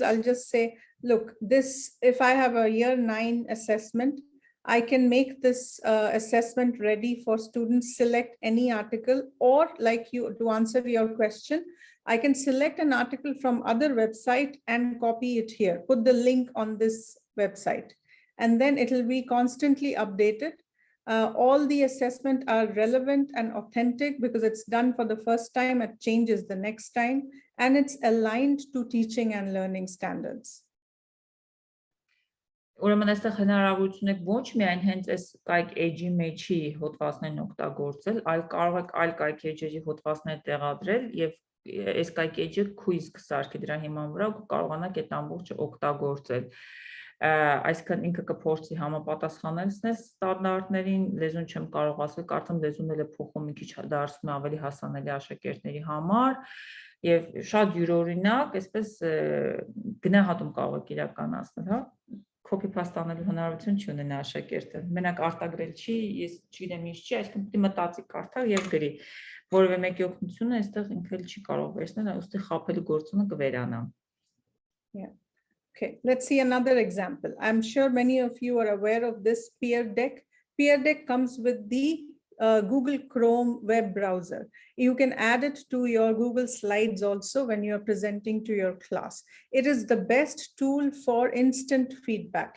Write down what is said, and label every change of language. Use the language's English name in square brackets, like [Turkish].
[English] I'll just say, look, if I have a year 9 assessment, I can make this assessment ready for students, select any article, or to answer your question, I can select an article from other website and copy it here, put the link on this website, and then it will be constantly updated. All the assessment are relevant and authentic because it's done for the first time, it changes the next time, and it's aligned to teaching and learning standards. [Armenian] Ուրեմն այստեղ հնարավորություն եք ոչ միայն հենց այս Edge-ի մեջի հոդվածներն օգտագործել, այլ կարող եք այլ Edge-երի հոդվածներ տեղադրել եւ այս Edge-ը quiz կսարքի դրա հիման վրա ու կարողանաք այդ ամբողջը օգտագործել։ Այսինքն ինքը կփորձի համապատասխանել ստանդարտներին, լեզուն չեմ կարող ասել, կարծեմ լեզուն էլ է փոխում մի քիչ դարձնում ավելի հասանելի աշակերտների համար եւ շատ յուրօրինակ, այսպես գնահատում կարող եք իրականացնել, հա։ Copy-paste անելու հնարավորություն չունենա աշակերտը։ Մենակ արտագրել չի, ես չգիտեմ ինչ չի, այսինքն պետք է մտածի կարդալ եւ գրի։ Որևէ մեկի օգնությունը այստեղ ինքը չի կարող վերցնել, այստեղ խաբելու գործոնը կվերանա։ [English] Yeah. Okay, let's see another example. I'm sure many of you are aware of this peer deck. Peer deck comes with the Google Chrome web browser. You can add it to your Google Slides also when you're presenting to your class. It is the best tool for instant feedback.